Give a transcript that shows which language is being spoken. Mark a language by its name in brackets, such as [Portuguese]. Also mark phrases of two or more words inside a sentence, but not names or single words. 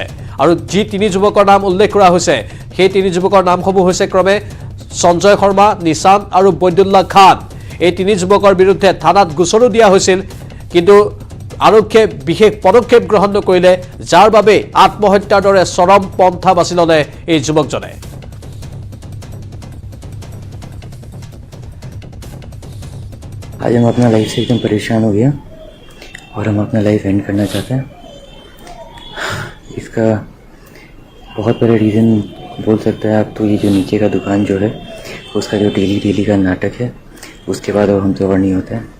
[Assamese] আৰু যি 3 যুৱকৰ নাম উল্লেখ কৰা হৈছে, সেই 3 যুৱকৰ নামসমূহ হৈছে ক্ৰমে সঞ্জয় শৰ্মা, নিশান্ত আৰু বৈদুল্লাহ খান। এই 3 যুৱকৰ বিৰুদ্ধে থানাত গোচৰো দিয়া হৈছিল, কিন্তু আৰক্ষীয়ে বিশেষ পদক্ষেপ গ্ৰহণ নকৰিলে, যাৰ বাবে আত্মহত্যাৰ দৰে চৰম পন্থা বাছি ল'লে এই যুৱকজনে। [Hindi] आज हम अपना लाइफ से एकदम परेशान हो गया और हम अपना [English] life end [Hindi] करना चाहते हैं। इसका बहुत बड़ा रीज़न बोल सकते हैं आप, तो ये जो नीचे का दुकान जो है उसका जो डेली का नाटक है, उसके बाद अब हमसे और नहीं होता है।